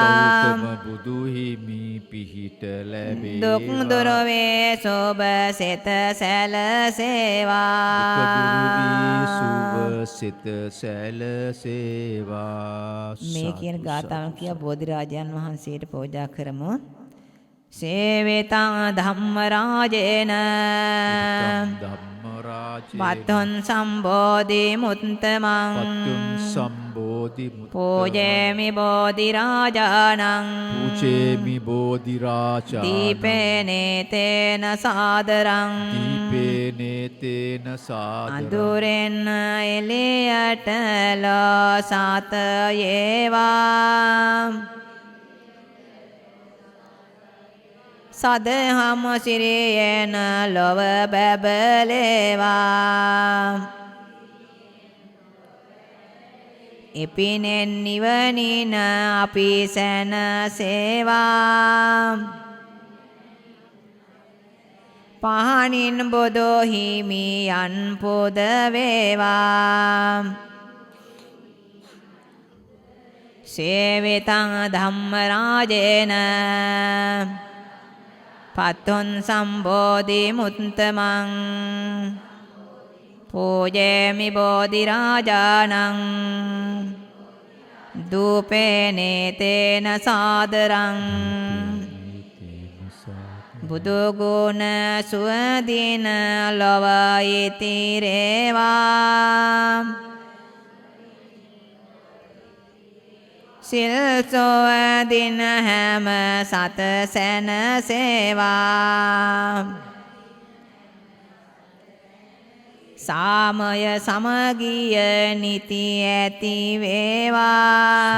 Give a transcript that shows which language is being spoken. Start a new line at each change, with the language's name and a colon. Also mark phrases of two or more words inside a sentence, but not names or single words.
Sinhala: ගෞතම බුදු හිමි පිහිට ලැබේවා දුක් දුර වේ සොබ සිත සැලසේවා සුව සිත සැලසේවා මේ කියන ගාථාවන් කියා බෝධිරාජයන් වහන්සේට පූජා කරමු
Pali: සේවිතං ධම්මරාජේන ධම්මරාජේ වත්තුන් සම්බෝධි මුත්තමං පත්තුන් සම්බෝධි පූජේමි බෝධිරාජානං පූජේමි බෝධිරාජා දීපේනේ තේන සාදරං දීපේනේ තේන සාදරං
Sinhala: අඳුරෙන් එළියට ලෝ සත යේවා සදහම සිරියන ලොව බැබලේවා එපිනෙන් නිවනින අපි සැනසේවා පහනින් බොදු හිමියන් පුද වේවා
Pali: සේවිතං ධම්මරාජේන පත්තුන් සම්බෝධි මුත්තමං පූජේමි බෝධිරාජානං දූපේනේ තේන සාදරං
Sinhala: බුදුගුණ සුවදින ලොව ඉතිරේවා සිල් සොවදින හැම සත සැනසේවා සාමය සමගිය නිති ඇති වේවා